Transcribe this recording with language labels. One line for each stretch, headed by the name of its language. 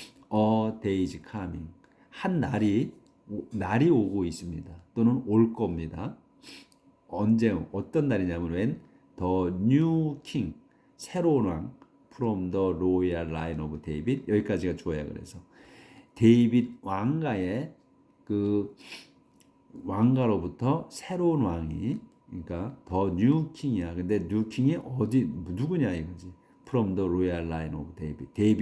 English: A day is coming.
Korean: 한 날이 오고 있습니다. 또는 올 겁니다. 언제 어떤 날이냐면
English: when the new king
Korean: 새로운 왕
English: from the royal line of David
Korean: 여기까지가 좋아요. 그래서 데이빗 왕가의 그 왕가로부터 새로운 왕이 그러니까 더 뉴 킹이야. 근데 뉴 킹이 어디 누구냐 이거지.
English: From the royal line of David.